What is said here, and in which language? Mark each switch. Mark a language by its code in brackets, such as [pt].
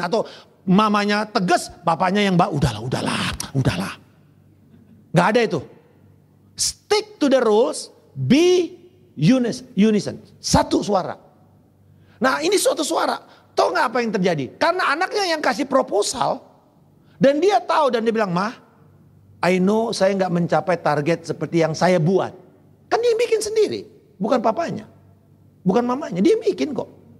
[id] Atau mamanya tegas, bapaknya yang udahlah. Gak ada itu. [en] Stick to the rules, be unison. [id] Satu suara. Nah ini suatu suara. Tahu gak apa yang terjadi? Karena anaknya yang kasih proposal. Dan dia tahu dan dia bilang, "Ma, [en] I know [id] saya gak mencapai target seperti yang saya buat." Kan dia bikin sendiri. Bukan papanya. Bukan mamanya. Dia bikin kok.